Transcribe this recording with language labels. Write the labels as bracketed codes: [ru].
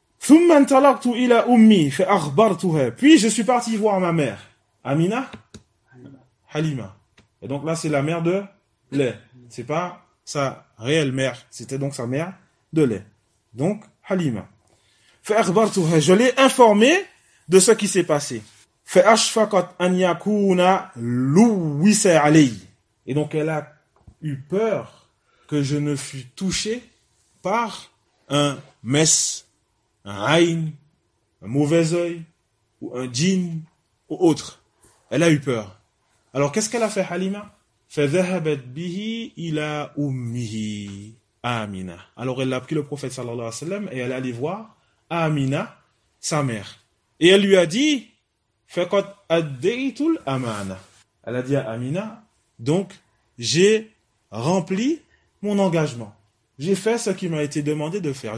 [ar] ثم انطلقت الى امي فاخبرتها. [fr] Puis je suis parti voir ma mère Amina Halima. Et donc là c'est la mère de lait, c'est pas sa réelle mère, c'était donc sa mère de lait, donc Halima. [ar] فاخبرتها, [fr] je l'ai informé de ce qui s'est passé. [ar] فاشفقت ان يكون لويس علي. [fr] Et donc elle a eu peur que je ne fus touché par un mess, un haïn, un mauvais œil, ou un djinn, ou autre. Elle a eu peur. Alors, qu'est-ce qu'elle a fait, Halima? [ar] فَذَهَبَتْ بِهِ إِلَىٰ أُمِّهِ Amina. [fr] Alors, elle a pris le prophète, sallallahu alayhi wa sallam, et elle est allée voir Amina, sa mère. Et elle lui a dit, [ar] فَقَدْ أَدَّيْتُ الْأَمَانَ. [fr] Elle a dit à Amina, donc, j'ai rempli mon engagement. J'ai fait ce qui m'a été demandé de faire.